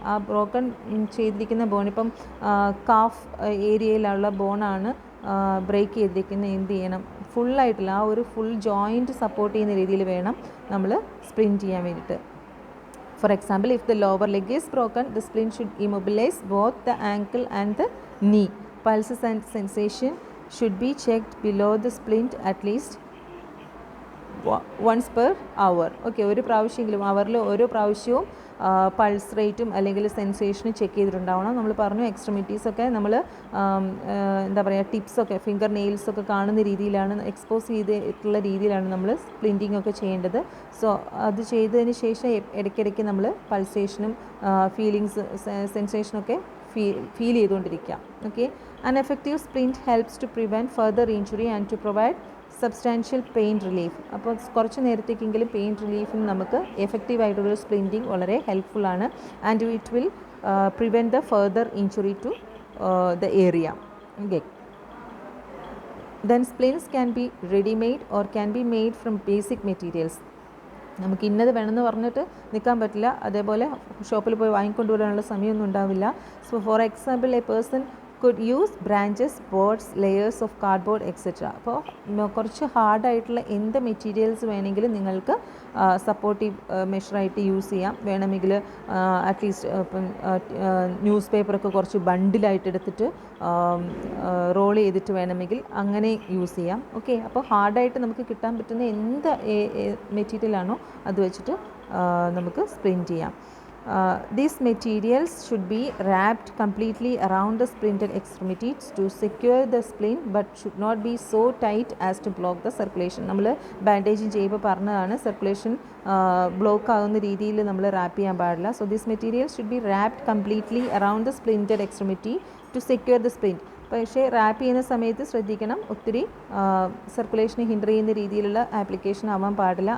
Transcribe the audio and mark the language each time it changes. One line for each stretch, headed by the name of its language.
Malayalam: ആ ബ്രോക്കൺ ചെയ്തിരിക്കുന്ന ബോൺ ഇപ്പം കാഫ് ഏരിയയിലുള്ള ബോണാണ് ബ്രേക്ക് ചെയ്തിരിക്കുന്നത്. എന്ത് ചെയ്യണം, ഫുള്ളായിട്ടുള്ള ആ ഒരു ഫുൾ ജോയിൻറ്റ് സപ്പോർട്ട് ചെയ്യുന്ന രീതിയിൽ വേണം നമ്മൾ സ്പ്ലിൻറ്റ് ചെയ്യാൻ വേണ്ടിയിട്ട്.
English: For example, if the lower leg is broken the splint should immobilise both the ankle and the knee. Pulses and sensation should be checked below the splint at least once per hour.
Malayalam: Okay, ഒരു പ്രാവശ്യമെങ്കിലും അവറിൽ ഓരോ പ്രാവശ്യവും pulse റേറ്റും അല്ലെങ്കിൽ സെൻസേഷനും check ചെയ്തിട്ടുണ്ടാവണം. നമ്മൾ പറഞ്ഞു എക്സ്ട്രിമിറ്റീസൊക്കെ നമ്മൾ എന്താ പറയുക ടിപ്സൊക്കെ ഫിംഗർ നെയിൽസൊക്കെ കാണുന്ന രീതിയിലാണ് എക്സ്പോസ് ചെയ്തിട്ടുള്ള രീതിയിലാണ് നമ്മൾ സ്പ്ലിൻറ്റിംഗ് ഒക്കെ ചെയ്യേണ്ടത്. സോ അത് ചെയ്തതിന് ശേഷം ഇടയ്ക്കിടയ്ക്ക് നമ്മൾ പൾസേഷനും ഫീലിങ്സ് സെൻസേഷനൊക്കെ ഫീൽ ചെയ്തുകൊണ്ടിരിക്കുക.
English: Okay, an effective splint helps to prevent further injury and to provide substantial pain relief.
Malayalam: അപ്പോൾ കുറച്ച് നേരത്തേക്കെങ്കിലും പെയിൻ റിലീഫിന് നമുക്ക് എഫക്റ്റീവായിട്ടുള്ളൊരു സ്പ്ലിൻറ്റിങ് വളരെ ഹെൽപ്ഫുള്ളാണ്.
English: And it will prevent the further injury to the area. Okay, Then splints can be ready-made or can be made from basic materials.
Malayalam: നമുക്ക് ഇന്നത് വേണമെന്ന് പറഞ്ഞിട്ട് നിൽക്കാൻ പറ്റില്ല, അതേപോലെ ഷോപ്പിൽ പോയി വാങ്ങിക്കൊണ്ട് വരാനുള്ള സമയമൊന്നും ഉണ്ടാവില്ല.
English: So for example a person could use branches, boards, layers of cardboard etcetera.
Malayalam: അപ്പോൾ കുറച്ച് ഹാർഡായിട്ടുള്ള എന്ത് മെറ്റീരിയൽസ് വേണമെങ്കിലും നിങ്ങൾക്ക് സപ്പോർട്ടീവ് മെഷറായിട്ട് യൂസ് ചെയ്യാം. വേണമെങ്കിൽ അറ്റ്ലീസ്റ്റ് ഇപ്പം ന്യൂസ് പേപ്പറൊക്കെ കുറച്ച് ബണ്ടിലായിട്ട് എടുത്തിട്ട് റോൾ ചെയ്തിട്ട് വേണമെങ്കിൽ അങ്ങനെ യൂസ് ചെയ്യാം. ഓക്കെ, അപ്പോൾ ഹാർഡായിട്ട് നമുക്ക് കിട്ടാൻ പറ്റുന്ന എന്ത് മെറ്റീരിയലാണോ അത് വെച്ചിട്ട് നമുക്ക് സ്പ്ലിൻറ്റ് ചെയ്യാം.
English: These materials should be wrapped completely around the splinted extremities to secure the splint but should not be so tight as to block the circulation.
Malayalam: നമ്മൾ ബാൻഡേജിങ് ചെയ്യുമ്പോൾ പറഞ്ഞതാണ് സർക്കുലേഷൻ ബ്ലോക്ക് ആകുന്ന രീതിയിൽ നമ്മൾ റാപ്പ് ചെയ്യാൻ പാടില്ല.
English: So this materials should be wrapped completely around the splinted extremity to secure the splint.
Malayalam: പക്ഷേ rap ചെയ്യുന്ന സമയത്ത് ശ്രദ്ധിക്കണം, ഒത്തിരി സർക്കുലേഷനെ ഹിൻഡർ ചെയ്യുന്ന രീതിയിലുള്ള ആപ്ലിക്കേഷൻ ആവാൻ പാടില്ല.